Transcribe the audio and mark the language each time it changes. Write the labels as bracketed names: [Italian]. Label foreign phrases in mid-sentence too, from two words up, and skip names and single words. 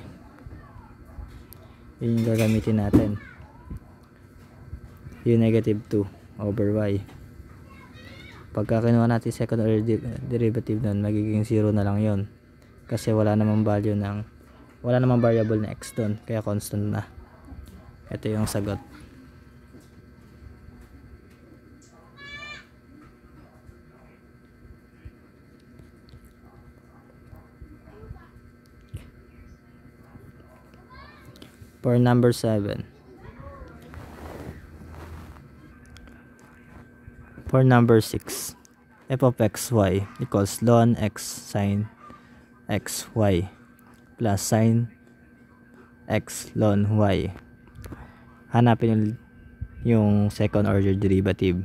[Filipino] Yun yung gagamitin natin, yung [English] negative 2 over y. [Filipino] Pagka kinuha natin [English] second order derivative [Filipino] nun, magiging 0 na lang yon, kasi wala namang variable na x dun, kaya constant na. Ito yung sagot. [English] For number 7. For number 6, f of xy equals ln x sin xy plus sin x ln y. [Filipino] Hanapin yung [English] second order derivative.